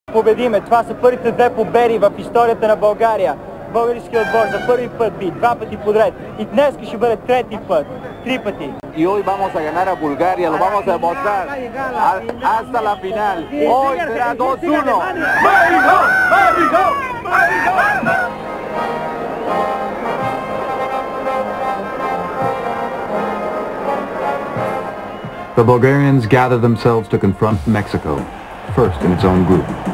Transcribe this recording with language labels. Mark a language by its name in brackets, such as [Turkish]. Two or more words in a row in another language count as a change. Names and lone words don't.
[Bulgarian] Победиме! Това са първите две победи в историята на България. Българският отбор за първи път би два пъти подред. И днес ще бъде трети път. Три пъти. [Spanish] Y hoy vamos a ganar a Bulgaria, lo vamos a demostrar hasta la final. Hoy será 2-1. ¡México! ¡México! ¡México! [English] The Bulgarians gather themselves to confront Mexico, first in its own group.